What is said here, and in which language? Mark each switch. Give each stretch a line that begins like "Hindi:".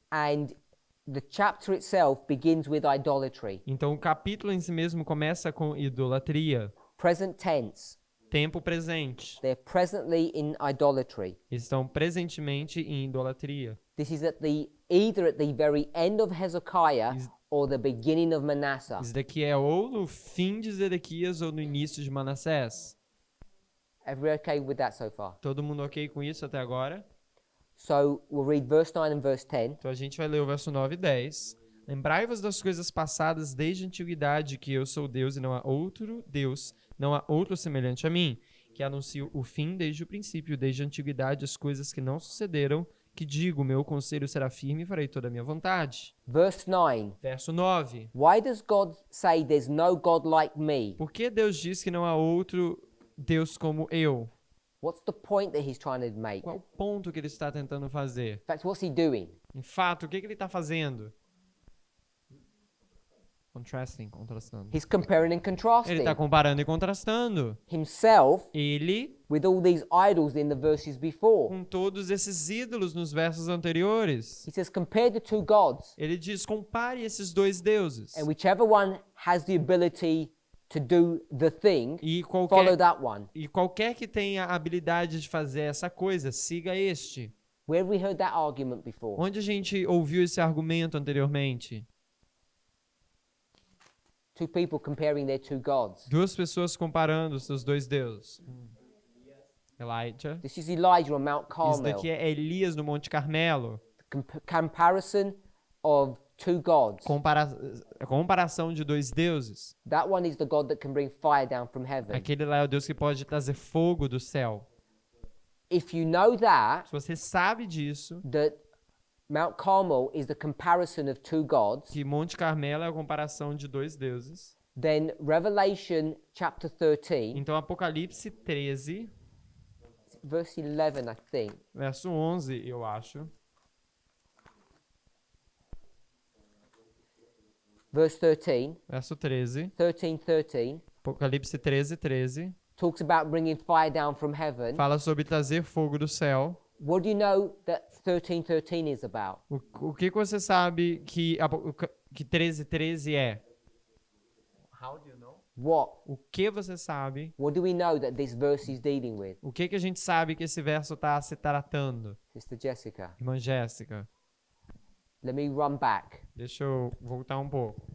English: and the chapter itself begins with idolatry.
Portuguese: Então, o capítulo em si mesmo começa com idolatria.
English: Present tense.
Portuguese: Tempo presente.
English: They're presently in idolatry.
Portuguese: Estão presentemente em idolatria.
English: This is either at the very end of Hezekiah or the beginning of Manasseh.
Portuguese: Isso daqui é ou no fim de Zedequias ou no início de Manassés.
English: Everybody okay with that so far?
Portuguese: Todo mundo ok com isso até agora?
English: So we'll read verse 9 and verse 10.
Portuguese: Então a gente vai ler o verso 9 e 10. Lembrai-vos das coisas passadas desde a antiguidade, que eu sou Deus e não há outro Deus, não há outro semelhante a mim, que anuncio o fim desde o princípio, desde a antiguidade, as coisas que não sucederam, que digo, meu conselho será firme e farei toda a minha vontade.
English: Verse 9.
Portuguese: Verso 9.
English: Why does God say there's no God like me?
Portuguese: Por que Deus diz que não há outro Deus como eu?
English: What's the point that he's trying to make?
Portuguese: Qual o ponto que ele está tentando fazer?
English: In fact, what's he doing?
Portuguese: Em fato, o que ele está fazendo? Contrastando.
English: He's comparing and
Portuguese: Ele
English: contrasting
Portuguese: está comparando e contrastando.
English: himself
Portuguese: Ele
English: with all these idols in the verses before.
Portuguese: com todos esses ídolos nos versos anteriores.
English: He says, compare the two gods,
Portuguese: Ele diz, compare esses dois deuses.
English: and whichever one has the ability to do the thing,
Portuguese: E
English: follow
Portuguese: qualquer,
English: that one.
Portuguese: e qualquer que tenha a habilidade de fazer essa coisa, siga este.
English: Where have we heard that argument before?
Portuguese: Onde a gente ouviu esse argumento anteriormente?
English: Two people comparing their two gods.
Portuguese: Duas pessoas comparando os seus dois deuses.
English: Elijah. This is Elijah on Mount
Portuguese: Isso
English: Carmel.
Portuguese: daqui é Elias no Monte Carmelo.
English: Comparison of two gods.
Portuguese: Comparação de dois deuses.
English: That one is the God that can bring fire down from heaven.
Portuguese: Aquele lá é o Deus que pode trazer fogo do céu.
English: If you know that,
Portuguese: Se você sabe disso,
English: that Mount Carmel is the comparison of two gods,
Portuguese: que Monte Carmelo é a comparação de dois deuses,
English: then Revelation chapter 13,
Portuguese: então Apocalipse 13,
English: verse 11, I think.
Portuguese: verso 11, eu acho.
English: Verse 13,
Portuguese: Verso 13.
English: 13,
Portuguese: Apocalipse 13, 13.
English: talks about bringing fire down from heaven.
Portuguese: Fala sobre trazer fogo do céu.
English: What do you know that 13 is about?
Portuguese: O que você sabe que 13, 13 é?
English: What?
Portuguese: O que você sabe?
English: What do we know that this verse is dealing with?
Portuguese: O que a gente sabe que esse verso está se tratando?
English: Sister Jessica,
Portuguese: Irmã Jéssica,
English: let me run back.
Portuguese: deixa eu voltar um pouco.